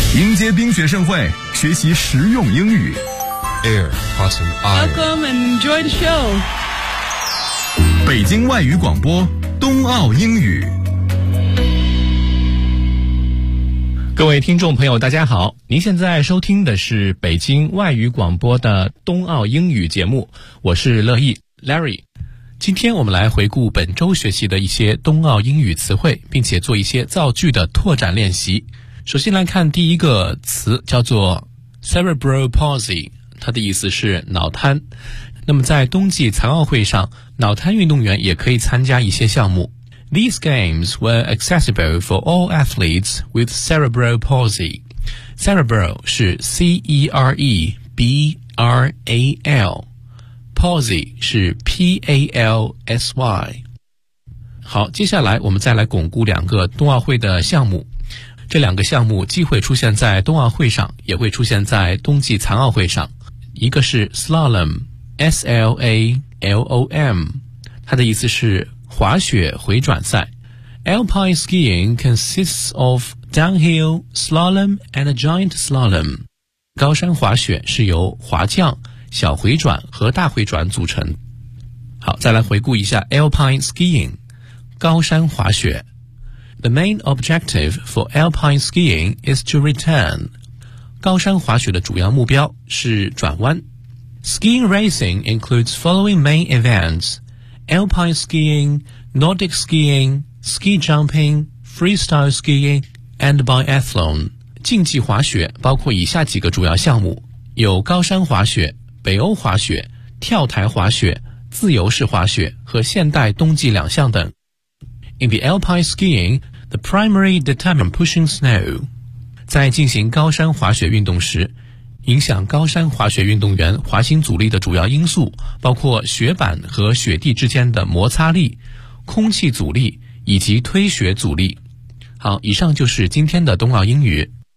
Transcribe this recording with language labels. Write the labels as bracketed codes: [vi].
[zh] 迎接冰雪盛会，学习实用英语。 Air, Autumn, Iron. [en] Welcome and enjoy the show. [zh] 北京外语广播，冬奥英语。各位听众朋友，大家好！您现在收听的是北京外语广播的冬奥英语节目，我是乐意 Larry。今天我们来回顾本周学习的一些冬奥英语词汇，并且做一些造句的拓展练习。首先来看第一个词，叫做 cerebral palsy， 它的意思是脑瘫。那么在冬季残奥会上，脑瘫运动员也可以参加一些项目。 [en] These games were accessible for all athletes with cerebral palsy. [zh] Cerebral 是 C-E-R-E-B-R-A-L， palsy 是 P-A-L-S-Y。好，接下来我们再来巩固两个冬奥会的项目。这两个项目既会出现在冬奥会上，也会出现在冬季残奥会上。一个是 slalom， S-L-A-L-O-M， 它的意思是滑雪回转赛。 [en] Alpine skiing consists of downhill, slalom and a giant slalom。 [zh] 高山滑雪是由滑降、小回转和大回转组成。好，再来回顾一下 Alpine skiing， 高山滑雪。 [en] The main objective for alpine skiing is to return. [zh] 高山滑雪的主要目标是转弯。 [en] Skiing racing includes following main events: alpine skiing, Nordic skiing, ski jumping, freestyle skiing, and biathlon. [zh] 竞技滑雪包括以下几个主要项目，有高山滑雪、北欧滑雪、跳台滑雪、自由式滑雪和现代冬季两项等。 [en] In the alpine skiing, the primary determinant pushing snow. [zh] 在进行高山滑雪运动时，影响高山滑雪运动员滑行阻力的主要因素包括雪板和雪地之间的摩擦力、空气阻力以及推雪阻力。好，以上就是今天的冬奥英语。